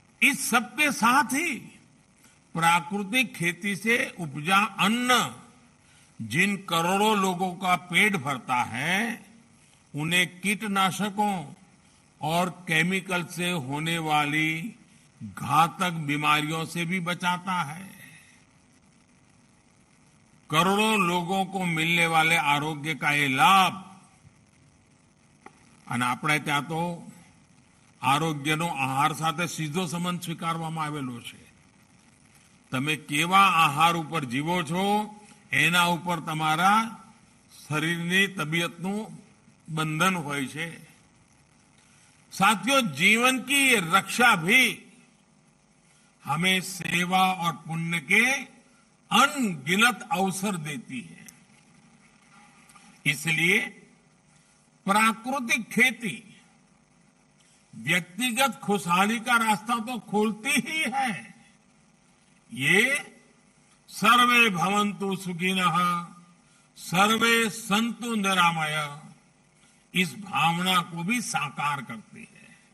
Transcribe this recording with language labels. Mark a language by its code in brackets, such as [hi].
[hi] इस सबके साथ ही प्राकृतिक खेती से उपजा अन्न जिन करोड़ों लोगों का पेट भरता है, उन्हें कीटनाशकों और केमिकल से होने वाली घातक बीमारियों से भी बचाता है। करोड़ों लोगों को मिलने वाले आरोग्य का ये लाभ, [gu] અને આપણે ત્યાં તો આરોગ્યનો આહાર સાથે સીધો સંબંધ સ્વીકારવામાં આવેલો છે। તમે કેવા આહાર ઉપર જીવો છો એના ઉપર તમારા શરીરની તબિયતનું બંધન હોય છે। [hi] साथियों, जीवन की ये रक्षा भी हमें सेवा और पुण्य के अनगिनत अवसर देती है। इसलिए प्राकृतिक खेती व्यक्तिगत खुशहाली का रास्ता तो खोलती ही है, ये [sa] सर्वे भवन्तु सुखिनः सर्वे सन्तु निरामय [hi] इस भावना को भी साकार करती है।